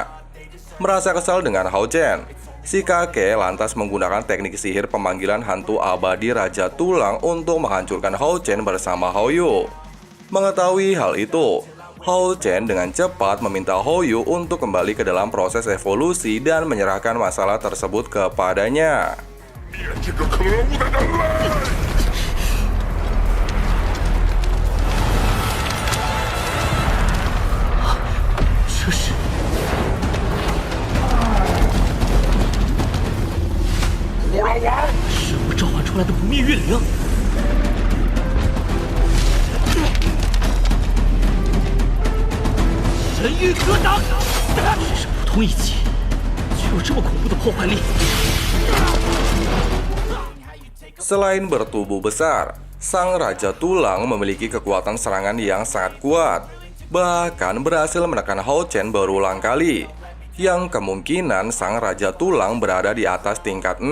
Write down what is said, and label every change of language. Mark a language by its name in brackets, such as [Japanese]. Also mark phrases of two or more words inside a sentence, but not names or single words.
[Indonesian] Merasa kesal dengan Hao Chen, si kakek lantas menggunakan teknik sihir pemanggilan hantu abadi Raja Tulang untuk menghancurkan Hao Chen bersama Hao Yu. Mengetahui hal itu, Hao Chen dengan cepat meminta Hao Yu untuk kembali ke dalam proses evolusi dan menyerahkan masalah tersebut kepadanya. [Chinese] 这是是我召唤出来的不灭月灵。神域格挡，只是普通一击，却有这么恐怖的破坏力。 [Indonesian] Selain bertubuh besar, sang Raja Tulang memiliki kekuatan serangan yang sangat kuat. Bahkan berhasil menekan Hao Chen berulang kali, yang kemungkinan sang Raja Tulang berada di atas tingkat 6.